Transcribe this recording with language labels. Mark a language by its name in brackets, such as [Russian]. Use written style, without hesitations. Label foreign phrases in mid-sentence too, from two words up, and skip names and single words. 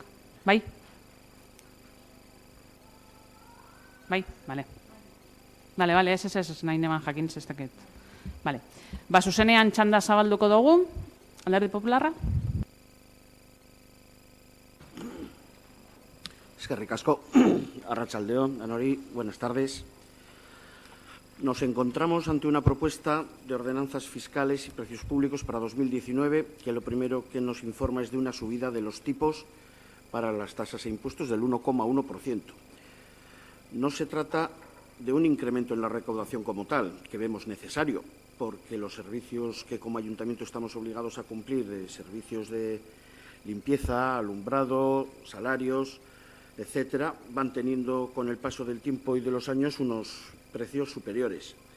[Basque] Bai? Bai? Bale. Bale, ez nahi neban jakin, ez dakit. Bale. Zuzenean txanda zabalduko dugu, Alderdi Popularra. Eskerrik asko, arratsaldeon, danori, [Spanish] buenas tardes. Nos encontramos ante una propuesta de ordenanzas fiscales y precios públicos para 2019 que lo primero que nos informa es de una subida de los tipos para las tasas e impuestos del 1,1%. No se trata de un incremento en la recaudación como tal, que vemos necesario, porque los servicios que como ayuntamiento estamos obligados a cumplir, de servicios de limpieza, alumbrado, salarios, etcétera, van teniendo con el paso del tiempo y de los años unos precios superiores.